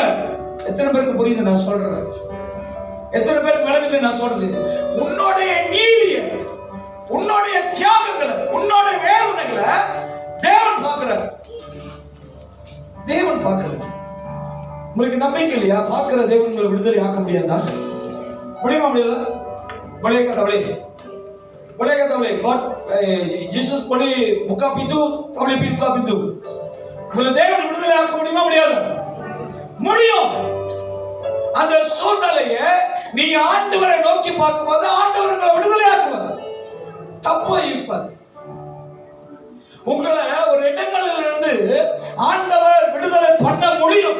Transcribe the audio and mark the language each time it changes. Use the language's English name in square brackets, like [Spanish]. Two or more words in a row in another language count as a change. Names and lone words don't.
[Tamil] எத்தனை பேருக்கு புரியுது நான் சொல்றேன்? எத்தனை பேருக்கு விளங்குது நான் சொல்றது? உன்னுடைய நீதியை, உன்னுடைய தியாகங்களை, உன்னுடைய வேதனைகளை தேவன் பார்க்கிறார். தேவன் பார்க்கிறார். உங்களுக்கு நம்பிக்கை இல்லையா? பார்க்கிற தேவன் உங்களை விடுதலை ஆக்க முடியாதா? முடியுமா? முடியாதா? [Malay] boleh kata boleh God Jesus boleh buka pintu, tak boleh buka pintu. [Tamil] உங்களை தேவன் விடுதலை ஆக்க முடியுமா? முடியாதா? முடியும். அந்த சூழ்நிலையை நீங்க ஆண்டவரை நோக்கி பார்க்கும்போது ஆண்டவர் உங்களை விடுதலை ஆக்குவார். தப்பா இருப்பார். உங்களை ஒரு இடங்களில் இருந்து ஆண்டவர் விடுதலை பண்ண முடியும்.